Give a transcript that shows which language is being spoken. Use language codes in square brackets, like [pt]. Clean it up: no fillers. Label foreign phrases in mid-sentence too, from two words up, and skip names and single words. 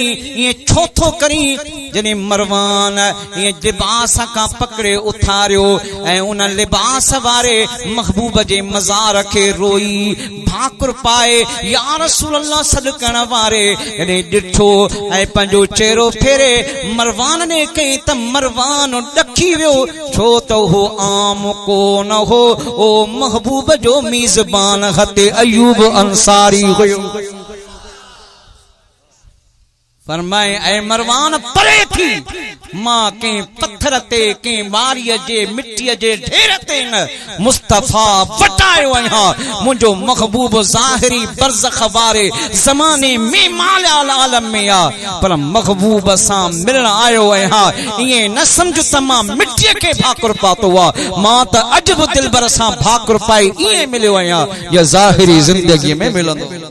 [sd] ये छो थो करी जने मरवान ये लिबास खां पकड़े उथारियो ऐं उन लिबास वारे महबूब जे मज़ार के रोई भाकुर पाए या रसूल अल्लाह सदकण वारे ने ॾिठो ऐं पंहिंजो चेहरो फेरे मरवान ने कई त मरवान ॾकी वियो छो तो हो आम को न हो ओ महबूब जो मीज़बान हते अयूब अंसारी हुयो फरमाए ऐ मरवान परे थी मां के पत्थर ते के बारीअ जे मिट्टीअ जे ढेर ते न मुस्तफा वटायो आहियां मुंहिंजो महबूब ज़ाहिरी बरज़ख वारे ज़माने में माला आलम में आ पर महबूब सां मिलण आयो आहियां इएं न सम्झ त मां मिट्टीअ खे भाकुर पातो आ मां त अॼु बि दिलबर सां भाकुर पाई इएं मिलियो आहियां या ज़ाहिरी ज़िंदगी में मिलंदो